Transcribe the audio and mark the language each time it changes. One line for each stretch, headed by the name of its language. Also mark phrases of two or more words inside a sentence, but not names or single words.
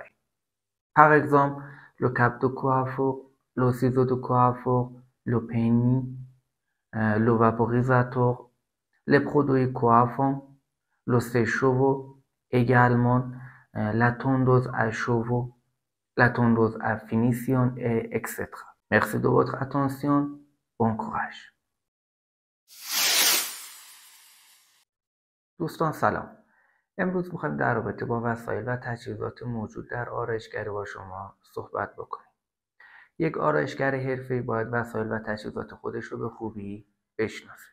French: Par exemple, le cap de coiffure, le ciseau de coiffure, le peigne, le vaporisateur, les produits coiffants, le sèche-cheveux, également la tondeuse à cheveux, la tondeuse à finition, etc. مرسی de votre attention. Bon courage.
Persian: دوستان سلام. امروز میخوایم در رابطه با وسایل و تجهیزات موجود در آرایشگری با شما صحبت بکنیم. یک آرایشگر حرفه‌ای باید وسایل و تجهیزات خودش رو به خوبی بشناسه.